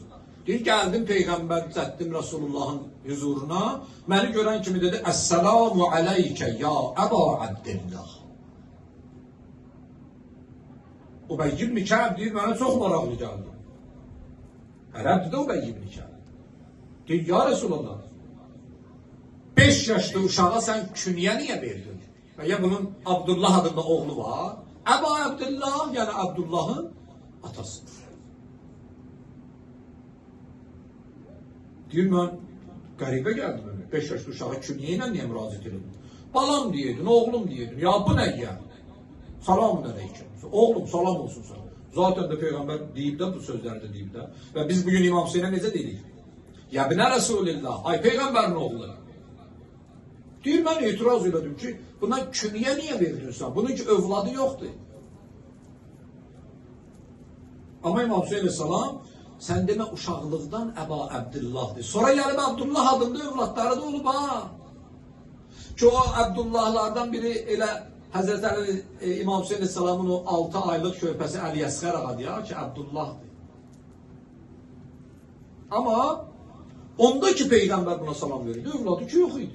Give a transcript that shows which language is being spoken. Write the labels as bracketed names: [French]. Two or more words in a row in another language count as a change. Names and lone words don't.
[Azerbaijani] Deyir, gəldim Peyğəmbər Cəddim Resulullah'ın huzuruna, məni görən kimi dedi, [Arabic] السلام عليك يا أبا عبد الله. [Azerbaijani] Ubeyy ibn Kə'b deyir, mənə çox maraqlı gəldi. Ərəbdir də Ubeyy ibn Kə'b. Deyir, [Arabic] يا رسول الله, [Azerbaijani] 5 yaşlı uşağa sen künye niye verdin? Ya bunun Abdullah adında oğlu var. Əba Abdullah, yani Abdullah'ın atası. Deyir, mən qəribə gəldim öyle. 5 yaşlı uşağa künye ilə niye müraciət edin? Balam diyedin, oğlum diyedin. [Turkish] Ya bu ne ya? [Azerbaijani] Selamun aleyküm. Oğlum salam olsun sana. Zaten de Peygamber deyib də, bu sözləri də deyib də. Və biz bugün İmam Hüseyin'e necə deyirik? [Arabic] يا ابن رسول الله, [Azerbaijani] ay Peygamberin oğlu. Deyir, mən etiraz elədim ki, buna künye niye verdin sen? Bunun ki övladı yoktu. Ama İmam Hüseyin Aleyhisselam, sen deme uşaqlıqdan Əba Abdullah'dır. Sonra gəlib Abdullah adında övladları da olub ha. Ki o Abdullahlardan biri elə Həzrət Əli İmam Hüseyin Aleyhisselamın o 6 aylıq körpəsi Əli Əsqər ağa deyir ki, Abdullah'dır. Ama onda ki Peygamber buna salam verirdi, övladı ki yok idi.